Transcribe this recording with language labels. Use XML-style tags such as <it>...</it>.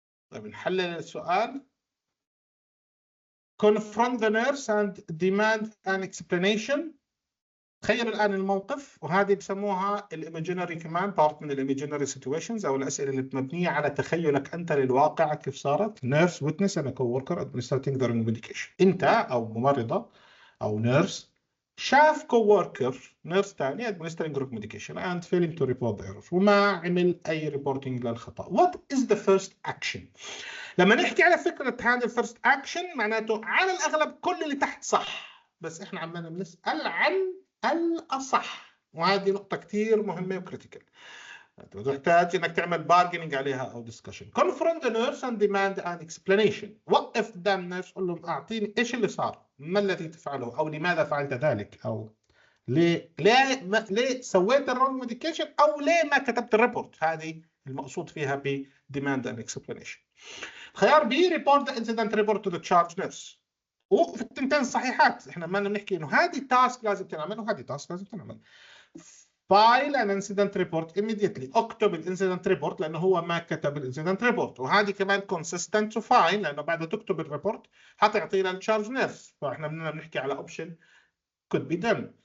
<ar>طيب نحلل السؤال.</ar> <en>Confront the nurse and demand an explanation.</en> <ar>تخيلوا الآن الموقف، وهذه بسموها الايماجينري كمان بارت من الايماجينري سيتويشنز أو الأسئلة اللي مبنية على تخيلك أنت للواقع كيف صارت.</ar> <en>Nurse witness أنا coworker administering the wrong medication.</en> <ar>أنت أو ممرضة أو نيرس شاف كووركر نيرس ثاني</ar> <en>administering the wrong medication and failing to report the error</en> <ar>وما عمل أي ريبورتنج للخطأ.</ar> <en>What is the first action؟</en> <ar>لما نحكي على فكرة هذا الفيرست أكشن معناته على الأغلب كل اللي تحت صح، بس إحنا عمالنا بنسأل عن الأصح، وهذه نقطة كثير مهمة وكريتيكال. تحتاج انك تعمل بارجيننج عليها او ديسكشن.</ar> <en>confront the nurse and demand an explanation.</en> <ar>وقف قدام الناس قول لهم اعطيني ايش اللي صار، ما الذي تفعله، او لماذا فعلت ذلك، او ليه سويت الرونج ميديكيشن، او ليه ما كتبت الريبورت. هذه المقصود فيها ب demand an explanation. خيار B</ar> <en>report the incident report to the charge nurse.</en> <ar>وفي التنتين صحيحات. احنا ما بنحكي انه هذه التاسك لازم تنعمل وهذه التاسك لازم تنعمل. فايل ان انسيدنت ريبورت immediately، اكتب الانسيدنت ريبورت لانه هو ما كتب الانسيدنت ريبورت، وهذه كمان كونسيستنت تو فاين لانه بعد تكتب الريبورت حتعطينا التشارج نيرس، فاحنا بدنا بنحكي على اوبشن</ar> <en>could be done.</en>